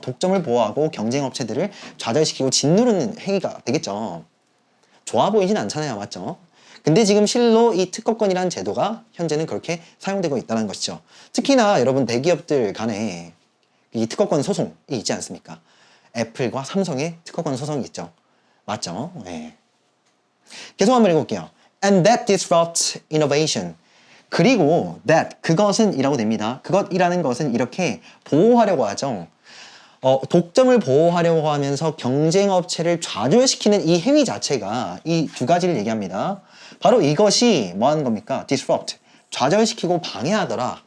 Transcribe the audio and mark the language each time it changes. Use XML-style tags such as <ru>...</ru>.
<ko>독점을 보호하고 경쟁 업체들을 좌절시키고 짓누르는 행위가 되겠죠. 좋아 보이진 않잖아요. 맞죠? 근데 지금 실로 이 특허권이라는 제도가 현재는 그렇게 사용되고 있다는 것이죠. 특히나 여러분 대기업들 간에 이 특허권 소송이 있지 않습니까? 애플과 삼성의 특허권 소송이 있죠. 맞죠? 네. 계속 한번 읽어볼게요.</ko> <en>And that disrupts innovation.</en> <ko>그리고 that, 그것은 이라고 됩니다. 그것이라는 것은 이렇게 보호하려고 하죠. 독점을 보호하려고 하면서 경쟁업체를 좌절시키는 이 행위 자체가 이 두 가지를 얘기합니다. 바로 이것이 뭐 하는 겁니까? disrupt, 좌절시키고 방해하더라.</ko>